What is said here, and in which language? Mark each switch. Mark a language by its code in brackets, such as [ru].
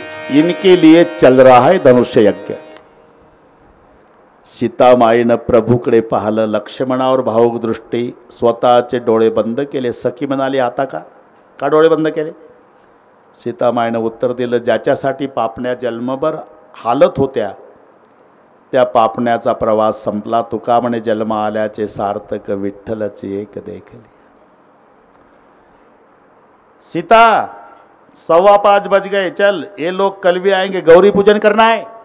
[hi] इनके लिए चल रहा है धनुष्य यज्ञ. [mr] सीतामाईनं प्रभूकडे पाहिलं, लक्ष्मणावर भावुक दृष्टी, स्वतःचे डोळे बंद केले. सखी म्हणाली, आता का डोळे बंद केले? सीतामाईनं उत्तर दिलं, ज्याच्यासाठी पापण्या जन्मभर हालत होत्या त्या पापण्याचा प्रवास संपला. तुका म्हणे जन्म आल्याचे सार्थक, विठ्ठलचे एक देखली. [hi] सीता 5:15 बज गए, चल ये लोग कल भी आएंगे, गौरी पूजन करना है.